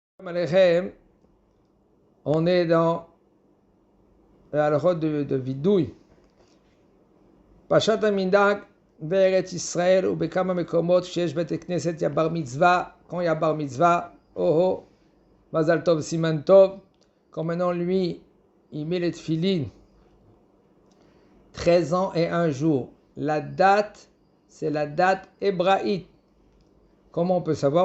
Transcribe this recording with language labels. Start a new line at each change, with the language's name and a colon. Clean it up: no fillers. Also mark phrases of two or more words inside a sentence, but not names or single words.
French: Alechem, on est dans la halachot de vidouille.
Hebrew: פשט המנהג, בארץ ישראל, ou בכמה מקומות, שיש בית כנסת,
French: il y a bar mitzvah. Quand il y a bar mitzvah, oh,
Hebrew: מזל טוב, סימן טוב.
French: Quand maintenant lui, il met les tefilines, 13 ans et un jour. La date, c'est la date hébraïque. Comment on peut savoir?